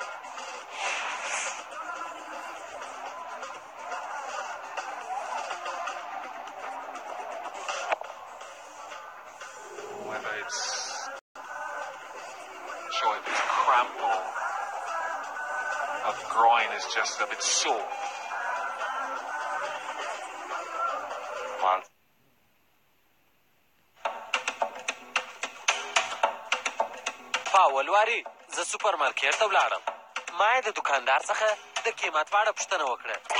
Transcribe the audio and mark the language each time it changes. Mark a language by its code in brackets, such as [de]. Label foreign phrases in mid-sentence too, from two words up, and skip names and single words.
[en] Whether it's if it's cramp or the groin is just a bit sore. [ps] فاول واري زه سوپر مارکیټ ته ولاړم. ما یې د دکاندار څخه د قیمت په اړه پوښتنه وکړه.